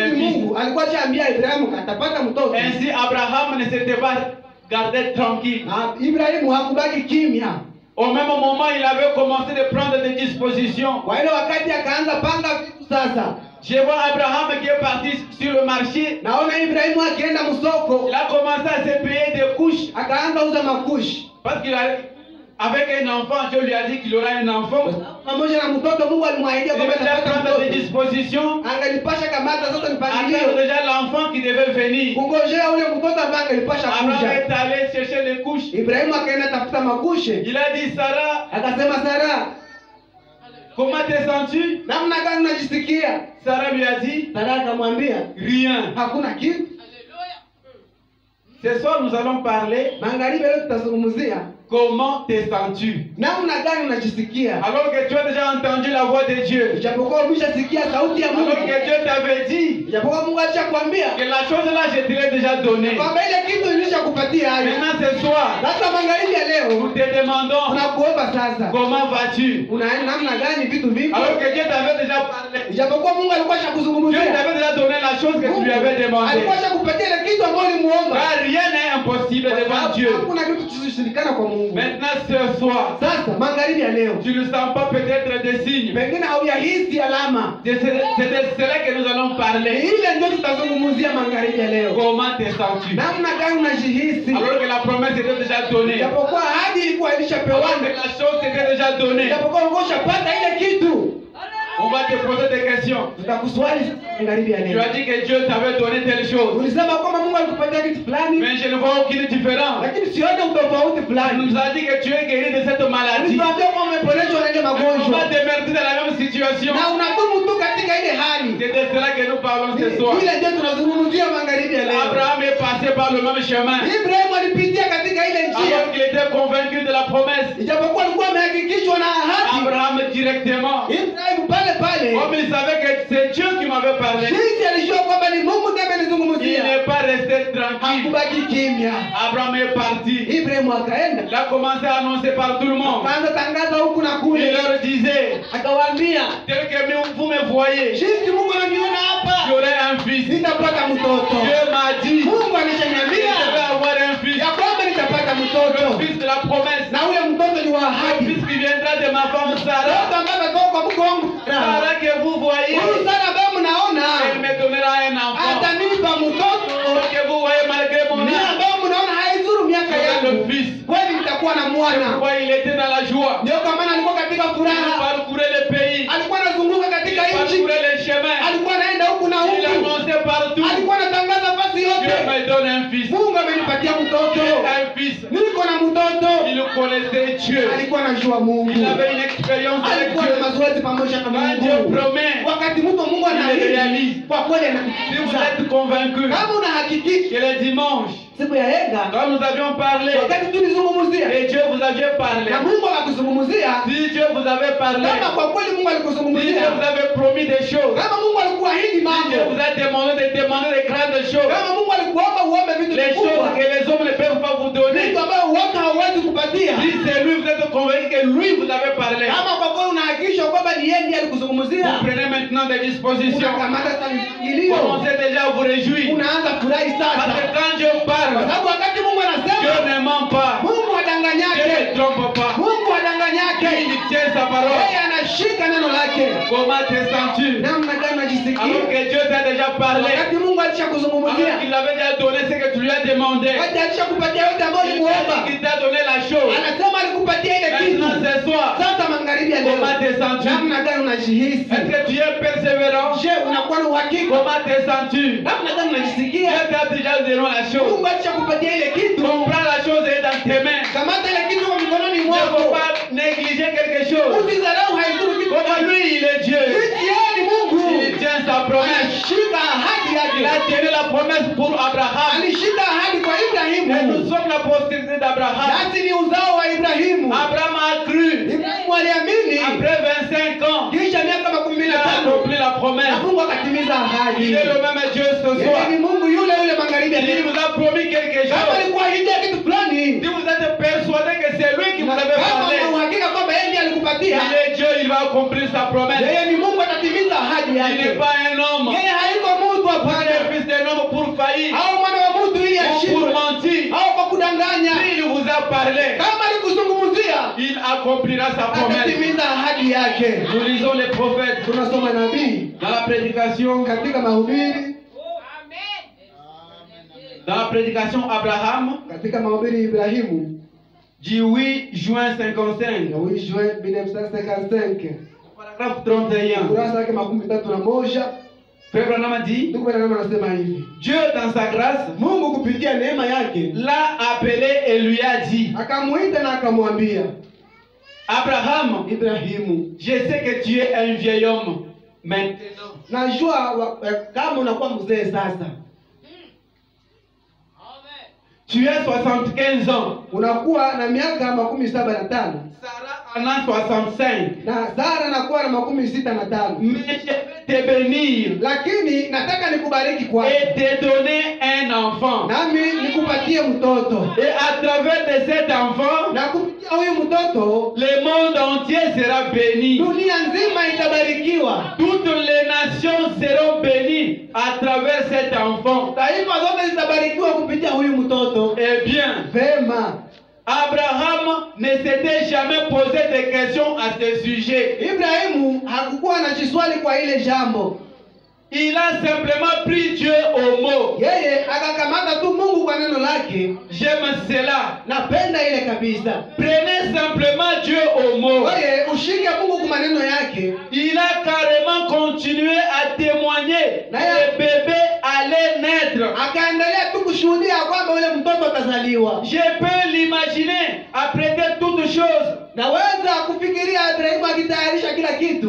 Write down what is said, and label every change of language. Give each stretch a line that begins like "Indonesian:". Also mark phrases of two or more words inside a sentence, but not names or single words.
Swahili: sisi
French: fils,
Swahili: Mungu alikuwa ashaambia Ibrahimu atapata mtoto.
French: ainsi Abraham ne s'était pas gardé tranquille.
Swahili: Na Ibrahimu hakubaki kimya.
French: Au même moment, il avait commencé de prendre des dispositions.
Swahili: Kwa ile wakati akaanza panga vitu sasa.
French: Je vois Abraham qui est parti sur le marché.
Swahili: Naona Ibrahimu akienda msoko,
French: Il a commencé à se payer des couches.
Swahili: akaanza uza makushi.
French: Parce qu'il a, avec un enfant, Dieu lui a dit qu'il aura un enfant.
Swahili: Pamoja na mtoto Mungu alimwahidia
French: Il
Swahili: kwamba
French: devait déjà
Swahili: atapata
French: prendre des
Swahili: mtoto.
French: dispositions.
Swahili: Angelipasha kamata sasa
French: Attendre
Swahili: mpangilio.
French: déjà l'enfant qui devait venir.
Swahili: Kungojea ule mtoto ambaye angelipasha
French: Abraham
Swahili: kuja.
French: est allé chercher les couches.
Swahili: Ibrahimu akaenda tafuta makushe.
French: Il a dit, Sarah,
Swahili: Akasema, Sara,
French: comment te sens-tu?
Swahili: namna gani unajisikia?
French: Sarah lui a dit,
Swahili: Sara akamwambia,
French: rien.
Swahili: hakuna kitu.
French: Ce soir, nous allons parler
Swahili: Magharibi leo tutazungumzia
French: comment te sens-tu.
Swahili: namna gani unajisikia.
French: Alors que tu as déjà entendu la voix de Dieu.
Swahili: Ijapokuwa umeshasikia sauti ya
French: Alors
Swahili: Mungu.
French: que Dieu t'avait dit
Swahili: Ijapokuwa Mungu alishakwambia
French: que la chose là, je te l'ai déjà donnée.
Swahili: kwamba ile kitu nilishakupatia hayo.
French: Maintenant ce soir,
Swahili: Sasa magharibi ya
French: nous
Swahili: leo
French: te demandons
Swahili: tunakuomba sasa,
French: comment vas-tu.
Swahili: unaenda namna gani vitu viko.
French: Alors que Dieu t'avait déjà parlé.
Swahili: Ijapokuwa Mungu alikuwa
French: Dieu
Swahili: ashakuzungumzia.
French: t'avait déjà donné la chose que tu lui avais demandé.
Swahili: Alikuwa ashakupatia ile kitu ambayo ulimuomba.
French: Car rien n'est impossible devant Dieu.
Swahili: Hakuna kitu kisichoshindikana kwa Mungu.
French: Maintenant ce soir,
Swahili: Sasa magharibi ya leo
French: tu ne sens pas peut-être des signes.
Swahili: pengine hauyahisi alama.
French: C'est de cela que nous allons parler.
Swahili: Ile ndio tutazungumzia magharibi ya leo.
French: Comment te sens-tu?
Swahili: Namna gani unajihisi?
French: Alors que la promesse était déjà donnée.
Swahili: Japokuwa ahadi ilikuwa
French: Alors
Swahili: ilishapewana.
French: que la chose était déjà donnée.
Swahili: Japokuwa ulikuwa ushapata ile kitu.
French: On va te poser des questions.
Swahili: Tutakuswali magharibi ya
French: Tu
Swahili: leo.
French: as dit que Dieu t'avait donné telle chose.
Swahili: Ulisema kwamba Mungu alikupatia kitu fulani,
French: Mais je ne vois aucune différence.
Swahili: lakini sione utofauti
French: Il
Swahili: fulani.
French: nous a dit que tu es guéri de cette maladie.
Swahili: Ulituambia kwamba umeponeshwa na ile
French: On va
Swahili: magonjwa.
French: demeurter dans la même situation.
Swahili: Na unadumu tu katika ile hali.
French: C'est de cela que nous parlons ce soir.
Swahili: Ile ndio tunazungumzia magharibi ya leo.
French: Abraham est passé par le même chemin.
Swahili: Ibrahimu alipitia katika ile njia.
French: Alors qu'il était convaincu de la promesse.
Swahili: Ijapokuwa alikuwa amehakikishwa na ahadi.
French: Abraham directement.
Swahili: Ibrahimu pale pale.
French: Comme il savait que c'est Dieu qui m'avait parlé.
Swahili: Jinsi alijua kwamba ni Mungu ndiye
French: Il
Swahili: amenizungumzia.
French: n'est pas resté tranquille.
Swahili: Hakubaki kimya.
French: Abraham est parti.
Swahili: Ibrahimu akaenda.
French: Il a commencé à annoncer par tout le monde.
Swahili: Akaanza tangaza huku na
French: Il
Swahili: kule.
French: leur disait,
Swahili: Akawaambia,
French: tel que vous me voyez,
Swahili: jinsi Mungu ananiona hapa,
French: j'aurai un fils.
Swahili: nitapata mtoto.
French: Dieu m'a dit,
Swahili: Mungu
French: je vais
Swahili: alishaniambia
French: avoir un fils.
Swahili: ya kwamba nitapata
French: Le
Swahili: mtoto.
French: fils de la promesse.
Swahili: Na ule mtoto ni wa
French: Le
Swahili: ahadi.
French: fils qui viendra de ma femme Sarah.
Swahili: Mtoto ambaye ametoka kwa mke wangu.
French: Sarah que vous voyez,
Swahili: Huyu Sara ambaye mnaona
French: elle me donnera un enfant.
Swahili: atanipa mtoto.
French: Que vous voyez malgré mon
Swahili: Ni
French: âge,
Swahili: ambaye mnaona haizuru miaka
French: j'aurai
Swahili: yangu.
French: le fils.
Swahili: Kweli nitakuwa na mwana.
French: Pourquoi il était dans la joie.
Swahili: Ndio kwa maana alikuwa katika
French: Il
Swahili: furaha.
French: parcourait le pays.
Swahili: Alikuwa anazunguka
French: Il
Swahili: katika nchi.
French: parcourait les chemins.
Swahili: Alikuwa anaenda huku na
French: Il
Swahili: huku.
French: annonçait partout.
Swahili: Alikuwa anatangaza fasi
French: Dieu
Swahili: yote.
French: me donne un fils.
Swahili: Mungu amenipatia mtoto.
French: Un fils. connaissait Dieu.
Swahili: alikuwa anajua Mungu,
French: Il avait une expérience avec
Swahili: alikuwa
French: Dieu.
Swahili: na mazoezi pamoja na
French: Quand Dieu
Swahili: Mungu.
French: promet,
Swahili: Wakati mtu Mungu
French: il le
Swahili: anaahidi,
French: réalise.
Swahili: kwa kweli
French: Si vous
Swahili: anakutimiza.
French: êtes convaincu
Swahili: Kama unahakikisha
French: que le dimanche,
Swahili: siku ya Ega,
French: quand nous avions parlé,
Swahili: wakati tulizungumzia
French: et Dieu vous avait parlé,
Swahili: na Mungu akakuzungumzia,
French: si Dieu vous avait parlé,
Swahili: kama kwa kweli Mungu
French: si
Swahili: alikuzungumzia,
French: Dieu vous avait promis des choses,
Swahili: kama Mungu alikuahidi
French: si Dieu
Swahili: mambo,
French: vous a demandé de demander des grandes choses,
Swahili: kama Mungu alikuomba uombe vitu
French: les choses
Swahili: vikubwa,
French: que les hommes ne peuvent pas vous donner,
Swahili: vitu ambavyo watu hawawezi kupatia,
French: si c'est lui, vous êtes convaincu que lui vous avait parlé,
Swahili: kama kwa kweli unahakikisha kwamba ni yeye ndiye alikuzungumzia,
French: vous prenez maintenant des dispositions.
Swahili: unakamata sasa mipangilio,
French: Commencez déjà à vous réjouir.
Swahili: unaanza furahi
French: Parce
Swahili: sasa,
French: que quand Dieu
Swahili: kwa
French: parle,
Swahili: sababu wakati Mungu anasema,
French: Dieu ne ment pas.
Swahili: Mungu
French: Dieu
Swahili: hadanganyake,
French: ne trompe pas.
Swahili: Mungu hadanganyake,
French: Il tient sa parole.
Swahili: yeye anashika neno lake.
French: Comment te sens-tu?
Swahili: Namna gani
French: Alors
Swahili: unajisikia
French: que Dieu t'a déjà parlé,
Swahili: wakati Mungu
French: alors
Swahili: alishakuzungumzia,
French: qu'il avait déjà donné ce que tu lui as demandé,
Swahili: wakati alishakupatia yote ambayo
French: il t'a
Swahili: ulimuomba,
French: dit qu'il t'a donné la chose.
Swahili: anasema alikupatia ile kitu.
French: Maintenant ce soir,
Swahili: Sasa magharibi ya leo,
French: comment te sens-tu?
Swahili: namna gani unajihisi?
French: Est-ce que tu es persévérant?
Swahili: Je, unakuwa na uhakika?
French: Comment te sens-tu?
Swahili: Namna gani
French: Dieu
Swahili: unajisikia?
French: t'a déjà donné la chose.
Swahili: Mungu alishakupatia ile kitu,
French: Comprends la chose est dans tes mains.
Swahili: kamata ile kitu kwa mikononi
French: Il ne faut
Swahili: mwako,
French: pas négliger quelque chose.
Swahili: usidharau, haizuru kitu.
French: Comme lui, il est Dieu.
Swahili: Yeye ni Mungu,
French: Il tient sa promesse.
Swahili: anashika ahadi
French: Il a
Swahili: yake,
French: tenu la promesse pour Abraham.
Swahili: alishika ahadi kwa
French: Et nous
Swahili: Ibrahimu,
French: sommes la postérité d'Abraham.
Swahili: nasi ni uzao wa Ibrahimu.
French: Abraham a cru.
Swahili: Ibrahimu aliamini,
French: Après 25 ans,
Swahili: kisha miaka 25
French: il a accompli la
Swahili: na
French: promesse.
Swahili: Mungu akatimiza ahadi.
French: Il est le même Dieu ce
Swahili: Yeye
French: soir.
Swahili: ni Mungu yule yule magharibi ya
French: Il
Swahili: leo.
French: vous a promis quelque
Swahili: Kama
French: chose.
Swahili: alikuahidia kitu fulani,
French: Si vous êtes persuadé que c'est lui qui vous avait
Swahili: kama
French: parlé,
Swahili: una uhakika kwamba yeye ndiye alikupatia,
French: il est Dieu, il va accomplir sa promesse.
Swahili: yeye ni Mungu, atatimiza ahadi
French: Il
Swahili: yake.
French: n'est pas un homme.
Swahili: Yeye haiko mtu
French: Pas
Swahili: hapana,
French: le fils d'un homme pour faillir,
Swahili: au mwana wa mtu ili
French: ou pour
Swahili: ashindwe,
French: mentir.
Swahili: au kwa kudanganya.
French: S'il vous a parlé,
Swahili: Kama alikuzungumzia,
French: il accomplira sa promesse.
Swahili: atatimiza ahadi yake.
French: Nous lisons les prophètes
Swahili: Tunasoma nabii
French: dans la prédication.
Swahili: katika mahubiri,
French: Dans la prédication Abraham
Swahili: katika mahubiri Ibrahimu
French: du 8 juin 55,
Swahili: na 8 juin 1955,
French: paragraphe 31.
Swahili: kurasa yake 31.
French: Frère Branham a dit,
Swahili: Ndugu Branham anasema hivi:
French: Dieu dans sa grâce
Swahili: Mungu kupitia neema yake
French: l'a appelé et lui a dit,
Swahili: akamuita na akamwambia
French: Abraham,
Swahili: Ibrahimu,
French: je sais que tu es un vieil homme maintenant.
Swahili: najua kama unakuwa mzee sasa,
French: Tu as 75 ans.
Swahili: unakuwa na miaka 75
French: Sarah en a 65.
Swahili: na Sara anakuwa na 65,
French: Mais je vais te bénir
Swahili: lakini nataka nikubariki kwa
French: et te donner un enfant.
Swahili: nami nikupatie mtoto,
French: Et à travers de cet enfant,
Swahili: na kupitia huyu mtoto
French: le monde entier sera béni.
Swahili: dunia nzima itabarikiwa,
French: Toutes les nations seront bénies à travers cet enfant.
Swahili: taifa zote zitabarikiwa kupitia huyu mtoto.
French: Eh bien,
Swahili: Vema,
French: Abraham ne s'était jamais posé de questions à ce sujet.
Swahili: Ibrahimu hakukuwa na chiswali kwa ile jambo,
French: Il a simplement pris Dieu au mot.
Swahili: yeye akakamata tu Mungu kwa neno lake.
French: J'aime cela.
Swahili: Napenda ile kabisa.
French: Prenez simplement Dieu au mot.
Swahili: Wewe ushike Mungu kwa maneno yake.
French: Il a carrément continué à témoigner que le bébé allait naître.
Swahili: Akaendelea tu kushuhudia kwamba yule mtoto atazaliwa.
French: Je peux l'imaginer après toutes choses,
Swahili: Naweza kufikiria Ibrahimu akitayarisha kila kitu,